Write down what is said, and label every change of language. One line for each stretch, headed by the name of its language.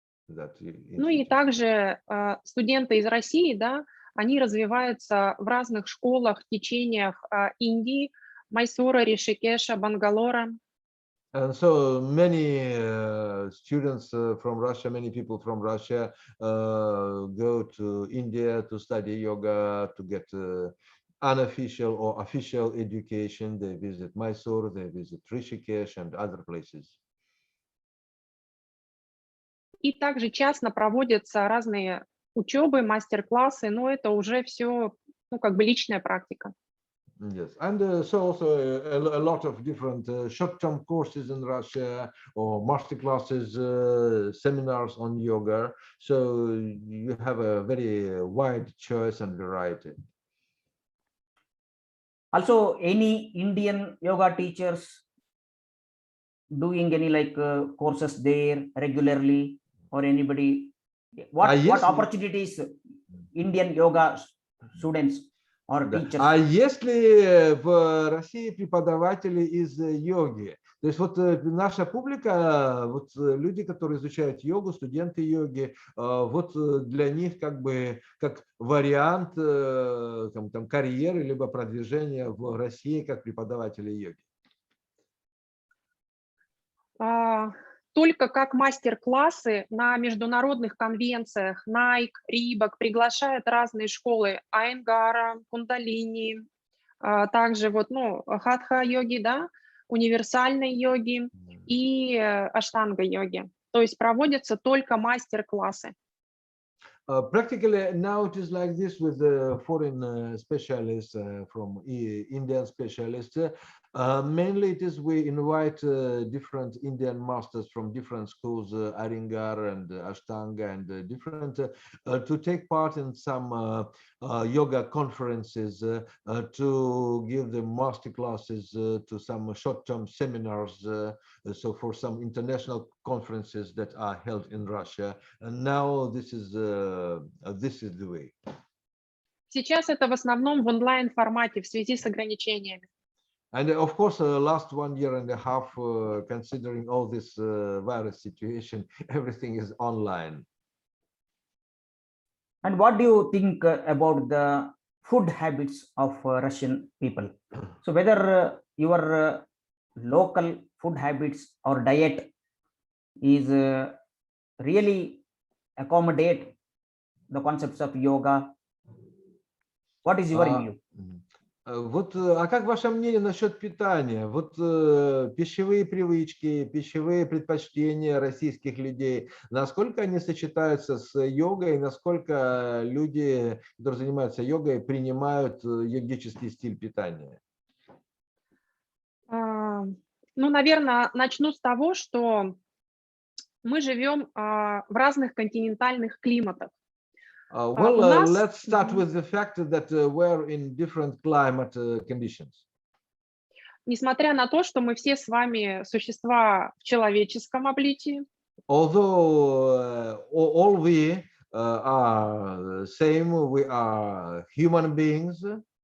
Russian: Ну и также студенты из России, да, они развиваются в разных школах, течениях Индии, Майсура, Ришикеша, Бангалора.
English: And so many students from Russia, many people from Russia go to India to study yoga, to get unofficial or official education. They visit Mysore, they visit Rishikesh and other places.
Russian: И также часто проводятся разные учебы, мастер-классы, но это уже все, личная практика.
English: Yes, and so also a lot of different short-term courses in Russia, or master classes, seminars on yoga. So you have a very wide choice and variety. Also, any Indian yoga teachers doing any courses there regularly, or anybody? What opportunities Indian yoga students or teachers?
Russian: А если в России преподаватели из йоги? То есть вот наша публика, вот люди, которые изучают йогу, студенты йоги, вот для них как вариант там карьеры либо продвижения в России как преподаватели йоги. Только как мастер-классы на международных конвенциях Nike, Reebok приглашают разные школы Айенгара, Кундалини, также хатха-йоги, да, универсальной йоги и аштанга-йоги. То есть проводятся только мастер-классы.
English: Practically now it is like this with the foreign specialists from Indian specialists. Mainly it is we invite different Indian masters from different schools, Iyengar and Ashtanga and different, to take part in some yoga conferences, to give them master classes, to some short-term seminars, so for some international conferences that are held in Russia. And now this is the way.
Russian: Сейчас это в основном в онлайн-формате в связи с ограничениями.
English: And of course, last 1 year and a half, considering all this virus situation, everything is online. And what do you think about the food habits of Russian people? So whether your local food habits or diet is really accommodate the concepts of yoga? What is your view?
Russian: Вот, а как ваше мнение насчет питания? Вот пищевые привычки, пищевые предпочтения российских людей, насколько они сочетаются с йогой, насколько люди, которые занимаются йогой, принимают йогический стиль питания? Наверное, начну с того, что мы живем в разных континентальных климатах.
English: Let's start with the fact that we're in different climate conditions.
Russian: Несмотря на то, что мы все с вами существа в человеческом обличии.
English: Although all we are same, we are human beings.